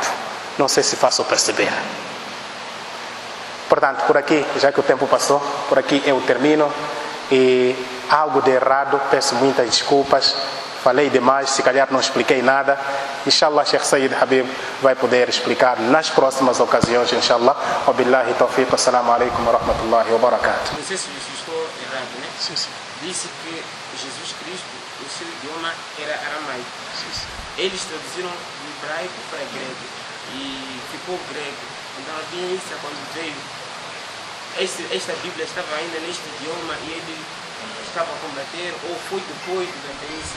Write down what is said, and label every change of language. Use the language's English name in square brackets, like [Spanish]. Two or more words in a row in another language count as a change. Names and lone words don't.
[Portuguese] Não sei se faço perceber. Portanto, por aqui, já que o tempo passou, por aqui eu termino. E algo de errado, peço muitas desculpas. Falei demais, se calhar não expliquei nada. Inshallah, Sheikh Sayyid Habib vai poder explicar nas próximas ocasiões, inshallah. [Arabic] وبالله التوفيق، السلام عليكم ورحمة الله وبركاته. [Portuguese] Não sei se estou errado, né? Sim, sim. Disse que Jesus Cristo, o seu idioma era aramaico. Sim, sim. Eles traduziram do hebraico para grego e ficou grego. Então havia isso quando veio. Esta Bíblia estava ainda neste idioma e ele estava a combater, ou foi depois da independência?